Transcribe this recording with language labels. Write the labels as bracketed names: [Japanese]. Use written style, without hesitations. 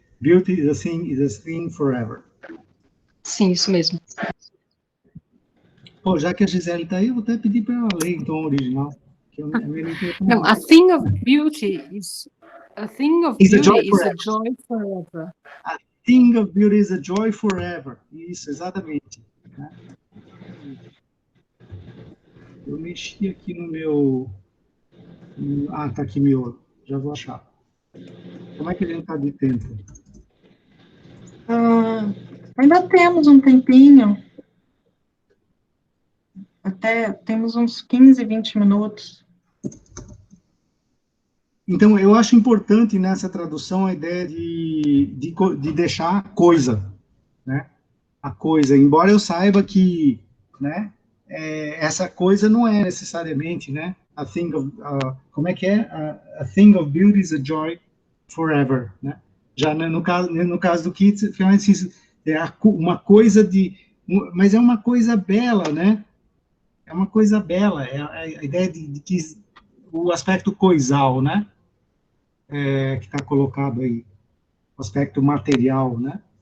[English] Beauty is a thing forever. [Portuguese] Sim, isso mesmo. Pô, já que a Gisele está aí, eu vou até pedir para ela ler, então, o original. Que eu não entendo tão No, mal. [English] a thing of beauty is a joy forever. A thing of beauty is a joy forever. [Portuguese] Isso, exatamente. Né? Eu mexi aqui no meu... Ah, tá aqui meu... Já vou achar. Como é que a gente está de tempo? Ainda temos um tempinho. Até temos uns 15, 20 minutos. Então, eu acho importante nessa tradução a ideia de deixar a coisa, né? A coisa, embora eu saiba que, né, essa coisa não é necessariamente, né? [English] A thing of, [Portuguese] como é que é? [English] A thing of beauty is a joy forever, né? [Portuguese] Já no caso do Keats, é uma coisa mas é uma coisa bela, né? É uma coisa bela, é a ideia de que o aspecto coisal, né? Que está colocado aí, o aspecto material, né?